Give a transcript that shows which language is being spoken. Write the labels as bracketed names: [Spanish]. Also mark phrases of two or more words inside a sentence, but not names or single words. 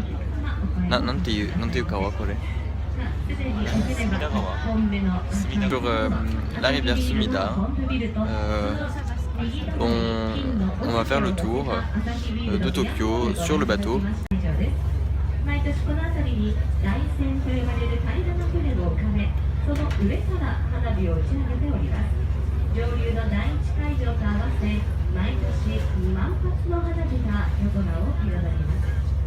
[Japanese] なんて言う川これ. [French] Sur la rivière Sumida, on va faire le tour de Tokyo sur le bateau. [Japanese] 毎年この辺りに大山と呼ばれる平らな船を浮かべ、その上から花火を打ち上げております。上流の第一会場と合わせ、毎年2万発の花火が夜空を彩ります。